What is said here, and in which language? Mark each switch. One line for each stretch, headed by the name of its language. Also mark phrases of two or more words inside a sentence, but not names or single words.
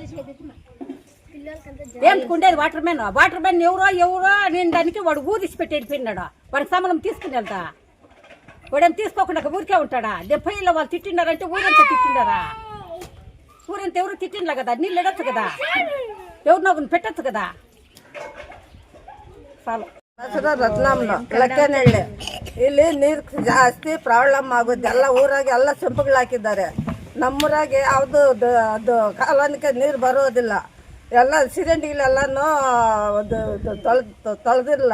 Telugu: ఏమికుండేది
English: water man
Telugu: ఎవరో నిండానికి వాడు ఊరిసి పెట్టి వెళ్ళిపోయినాడు. వాడికి సంబలం తీసుకుని వెళ్తా, వాడేం తీసుకోకుండా ఊరికే ఉంటాడా? 70 వాళ్ళు తిట్టినారంటే ఊరంతా తిట్టినారా? ఊరంతా ఎవరు తిట్టిండ్లా కదా, నీళ్ళు ఎడచ్చు కదా, ఎవరినో పెట్టచ్చు కదా.
Kannada: ರತ್ನಮ್ಮನ ಲಕ್ಕೇನಹಳ್ಳಿ ಇಲ್ಲಿ ನೀರು ಜಾಸ್ತಿ ಪ್ರಾಬ್ಲಮ್ ಆಗುತ್ತೆ. ಎಲ್ಲ ಊರಾಗೆ ಎಲ್ಲ ಸೆಂಪುಗಳು ಹಾಕಿದ್ದಾರೆ. ನಮ್ಮೂರಾಗೆ ಯಾವುದು ಅದು ಕಾಲೋನಿಗೆ ನೀರು ಬರೋದಿಲ್ಲ. ಎಲ್ಲ ಸಿಲಿಂಡಿಗಳೆಲ್ಲನೂ ತೊಳೆದಿಲ್ಲ.